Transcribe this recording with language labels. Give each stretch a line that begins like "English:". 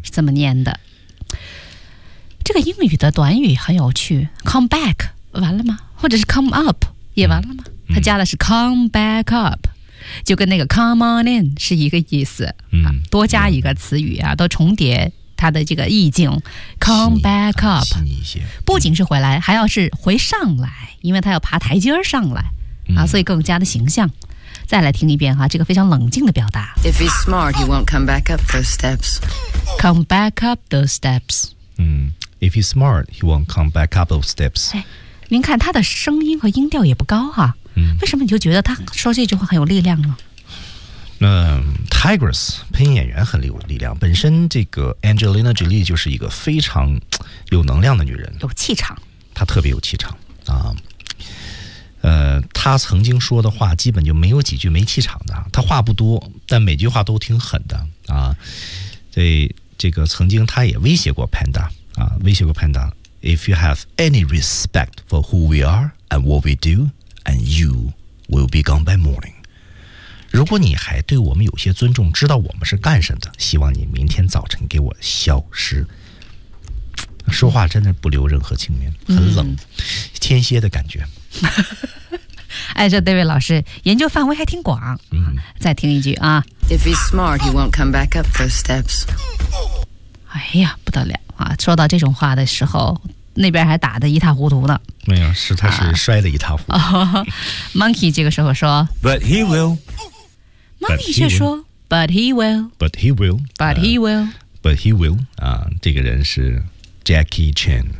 Chinese: 是怎么念的，这个英语的短语很有趣 come back 完了吗，或者是 come up 也完了吗、它加的是
English: come back up，
Chinese: 就跟那个
English: come on in
Chinese: 是一个意思、多加一个词语啊，都重叠它的这个意境 come back up、不仅是回来还要是回上来，因为它要爬台阶上来、所以更加的形象。再来听一遍哈，这个非常冷静的表达
English: If he's smart he won't come back up those steps Come back up those steps、 If he's smart he won't come back up those steps、
Chinese: 您看他的声音和音调也不高哈、为什么你就觉得他说这句话很有力量呢？那 Tigress 配音演员很有力量，本身这个 Angelina Jolie 就是一个非常有能量的女人，有气场，她特别有气场啊。他曾经说的话基本就没有几句没气场的，他话不多但每句话都挺狠的啊。对，这个曾经他也威胁过 Panda 啊，威胁过 Panda
English: If you have any respect for who we are and what we do and you will be gone by morning，
Chinese: 如果你还对我们有些尊重，知道我们是干什么的，希望你明天早晨给我消失。说话真的不留任何情面，很冷、天蝎的感觉。哎，这 David 老师研究范围还挺广、再听一句啊
English: If he's smart he won't come back up those steps，
Chinese: 哎呀不得了啊！说到这种话的时候那边还打得一塌糊涂呢，没有，是他是摔得一塌糊涂、 Monkey 这个时候说
English: But he will
Chinese: Monkey 却说
English: But he will But he will But he will But he will
Chinese: 啊，这个人是 Jackie Chan，